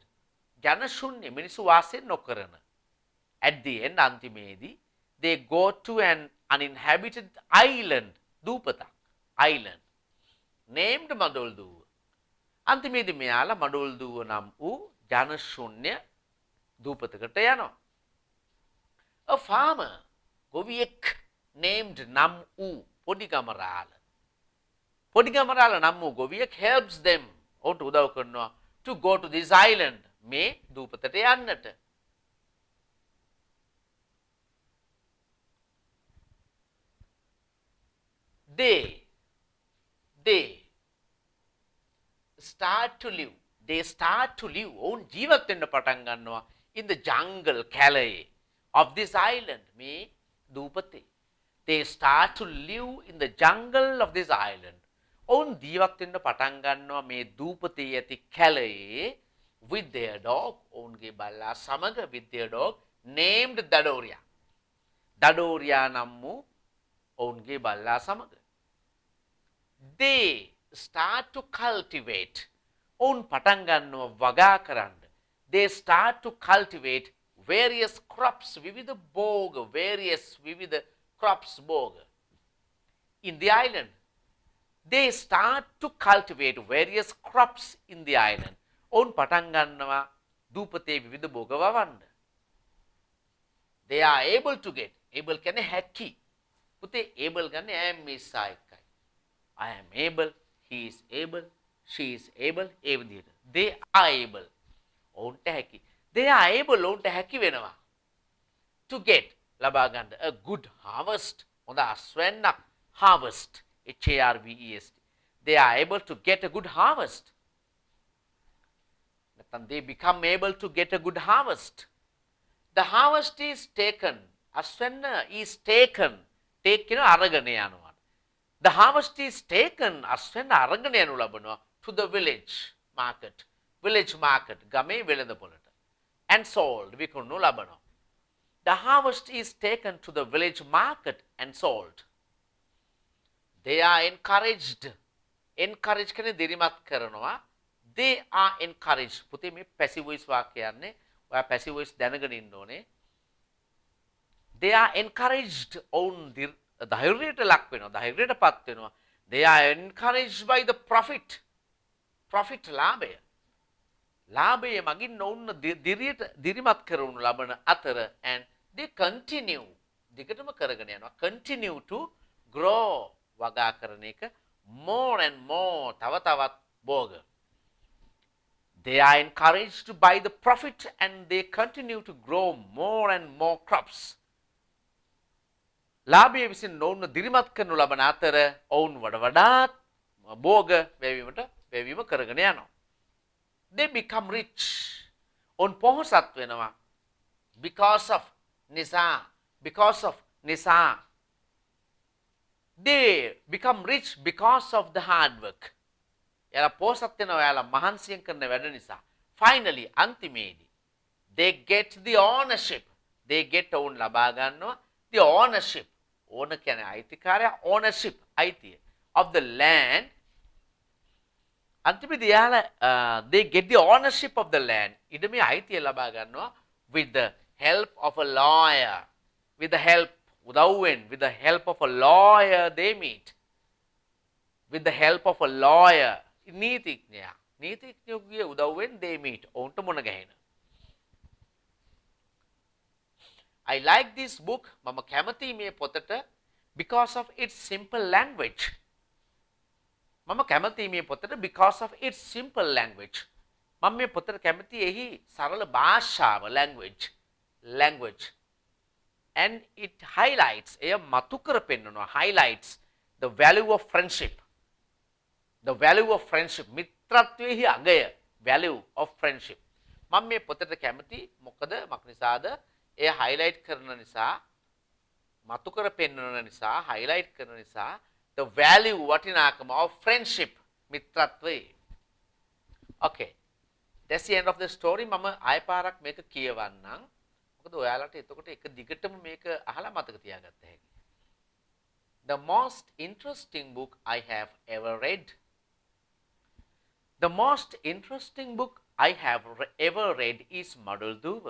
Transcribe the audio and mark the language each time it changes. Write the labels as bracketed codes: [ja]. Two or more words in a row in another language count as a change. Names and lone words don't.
[si] ජනශූන්‍ය මිනිසු වාසය නොකරන. [en] At the end අන්තිමේදී they go to an uninhabited island. දූපතක්. Island. Named මඩොල්දුව. [si] අන්තිමේදී මෙයාලා මඩොල්දුව නම් වූ ජනශූන්‍ය දූපතකට යනවා. [en] A farmer, ගොවියෙක් named [si] නම් වූ පොඩිගමරාල. පොඩිගමරාල නම් වූ ගොවියෙක් [en] helps them. [si] ඔවුන්ට උදව් කරනවා [en] to go to this island. [si] මේ දූපතට යන්නට. [en] They start to live. [si] ඔවුන් ජීවත් වෙන්න පටන් ගන්නවා [en] in the jungle, Calais, of this island, [si] මේ දූපතේ. [en] They start to live in the jungle of this island. [si] ඔවුන් ජීවත් වෙන්න පටන් ගන්නවා මේ දූපතේ ඇති කැලයේ [en] with their dog. [si] ඔවුන්ගේ බල්ලා සමග [en] with their dog named Dadoria. [si] Dadoria නම් වූ ඔවුන්ගේ බල්ලා සමග. [en] They start to cultivate. [si] ඔවුන් පටන් ගන්නවා වගා කරන්න. [en] They start to cultivate various crops, [si] විවිධ භෝග, විවිධ crops භෝග. [en] In the island, they start to cultivate various crops in the island. [si] ඔවුන් පටන් ගන්නවා දූපතේ විවිධ භෝග වවන්න. [en] They are able to get. able [si] කියන්නේ හැකි. [en] පුතේ able ගන්න am is එකයි. I am able, he is able, she is able, [si] ඒ විදිහට. [en] They are able. [si] ඔවුන්ට හැකි. [en] They are able, [si] ඔවුන්ට හැකි වෙනවා. [en] To get, [si] ලබා ගන්න [en] a good harvest. [si] හොඳ අස්වැන්නක් [en] harvest. HARVEST. They are able to get a good harvest. They become able to get a good harvest. The harvest is taken. Aswenna is taken. [si] Take අරගෙන යනවා. [en] The harvest is taken. [si] Aswenna අරගෙන යනු ලබනවා [en] to the village market. Village market. [si] ගමේ වෙළඳපොළට. [en] And sold. [si] විකුණනු ලබනවා. [en] The harvest is taken to the village market and sold. They are encouraged. Encourage [si] කියන්නේ දිරිමත් කරනවා. [en] They are encouraged. [si] පුතේ මේ [en] passive voice [si] වාක්‍යයන්නේ. ඔයා [en] passive voice [si] දැනගෙන ඉන්න ඕනේ. [en] They are encouraged. [si] ඔවුන් ධෛර්යයට ලක් වෙනවා. ධෛර්යයටපත් වෙනවා. [en] They are encouraged by the profit. [si] Profit ලාභය. ලාභය මගින් ඔවුන් දිරිමත් කරවනු ලබන අතර [en] and they continue. [si] දිගටම කරගෙන යනවා. [en] Continue to grow. [si] වගා කරන එක [en] more and more [si] තව තවත් භෝග. [en] They are encouraged by the profit and they continue to grow more and more crops. [si] ලාභය විසින් ඔවුන් දිරිමත් කරනු ලබන අතර ඔවුන් වඩාත් භෝග වැවීම කරගෙන යනවා. [en] They become rich. [si] ඔවුන් පොහොසත් වෙනවා. [en] Because of නිසා. They become rich because of the hard work. [si] එයාලා පොහොසත් වෙනවා එයාලා මහන්සියෙන් කරන වැඩ නිසා. [en] Finally අන්තිමේදී they get the ownership. They get [si] ඔවුන් ලබා ගන්නවා [en] the ownership. [si] ඕන කියන්නේ අයිතිකාරය ownership අයිතිය [en] of the land. [si] අන්තිමේදී එයාලා [en] they get the ownership of the land. [si] ඉඩමේ අයිතිය ලබා ගන්නවා [en] with the help of a lawyer. With the help with the help of a lawyer they meet. With the help of a lawyer. [si] නීතිඥයෙකුගේ උදව්වෙන් [en] they meet. [si] ඔවුන්ට මුණ ගැහෙන. [en] I like this book. [si] මම කැමතියි මේ පොතට [en] because of its simple language. [si] මම කැමතියි මේ පොතට [en] because of its simple language. [si] මම මේ පොතට කැමතියි එහි සරල භාෂාව language. [en] And it highlights, [si] එය මතු කර පෙන්වනවා, [en] highlights the value of friendship. The value of friendship. [si] මිත්‍රත්වයේහි අගය. [en] Value of friendship. [si] මම මේ පොතට කැමති මොකද නිසාද? එය highlight කරන නිසා, මතු කර පෙන්වන නිසා, highlight කරන නිසා [en] the value [si] වටිනාකම [en] of friendship. [si] මිත්‍රත්වයේ. [en] Okay. That's the end of the story. [si] මම ආය පාරක් මේක කියවන්නම්. මොකද ඔයාලට එතකොට එක දිගටම මේක අහලා මතක තියාගත්ත හැකි. [en] The most interesting book I have ever read. The most interesting book I have ever read is Madal Duva.